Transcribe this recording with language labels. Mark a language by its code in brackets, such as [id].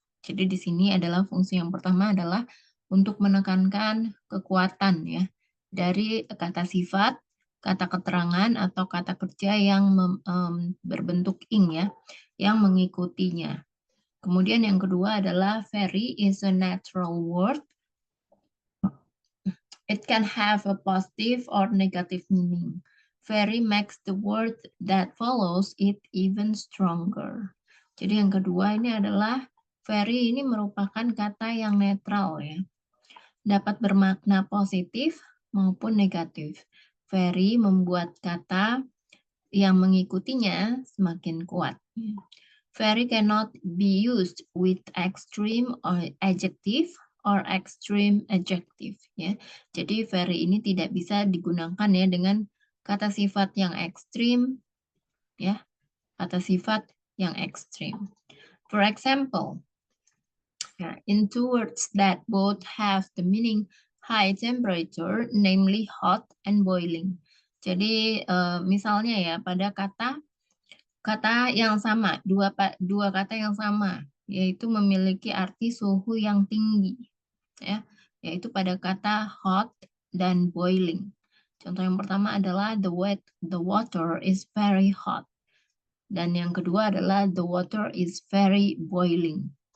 [id] Jadi di sini adalah fungsi yang pertama adalah untuk menekankan kekuatan ya dari kata sifat, kata keterangan atau kata kerja yang berbentuk ing ya, yang mengikutinya. Kemudian yang kedua adalah [en] very is a natural word. It can have a positive or negative meaning. Very makes the word that follows it even stronger. [id] Jadi yang kedua ini adalah very ini merupakan kata yang netral ya. Dapat bermakna positif maupun negatif. Very membuat kata yang mengikutinya semakin kuat. [en] Very cannot be used with extreme or adjective or extreme adjective ya. [id] Jadi very ini tidak bisa digunakan ya dengan kata sifat yang ekstrim ya, kata sifat yang ekstrim. [en] For example, in two words that both have the meaning high temperature, namely hot and boiling. [id] Jadi misalnya ya pada kata yang sama, dua kata yang sama, yaitu memiliki arti suhu yang tinggi, ya, yaitu pada kata hot dan boiling. Contoh yang pertama adalah [en] the water is very hot, [id] dan yang kedua adalah [en] the water is very boiling.